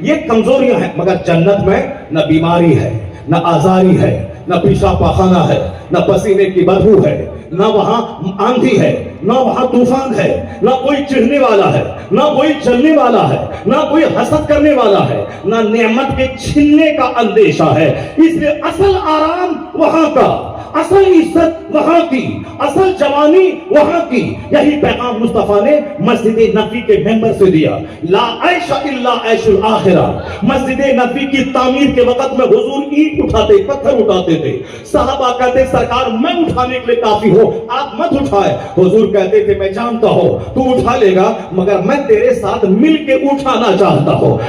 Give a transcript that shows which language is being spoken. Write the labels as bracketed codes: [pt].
[ur] یہ کمزوریاں ہیں, مگر جنت میں نہ بیماری ہے, نہ آزاری ہے, نہ پیشاب پاخانہ ہے, نہ پسینے کی بدبو ہے, نہ وہاں آندھی ہے, نہ وہاں طوفان ہے, نہ کوئی چڑھنے والا ہے, نہ کوئی جلنے والا ہے, نہ کوئی حسد کرنے والا ہے, نہ نعمت کے چھیننے کا اندیشہ ہے. اس لیے اصل آرام وہاں کا, اصل عزت وہاں کی, اصل جوانی وہاں کی. یہی پیغام مصطفیٰ نے مسجد نبوی کے ممبر سے دیا. [ar] لا عیش الا عیش الآخرہ. [ur] مسجد نبوی کی تعمیر کے وقت میں حضور اینٹ اٹھاتے, پتھر اٹھاتے تھے. صحابہ کہتے سرکار میں اٹھانے کے لیے کافی ہو, آپ مت اٹھائے. حضور کہتے تھے میں جانتا ہوں تو اٹھا لے گا, مگر میں تیرے ساتھ مل کے اٹھانا چاہتا ہوں.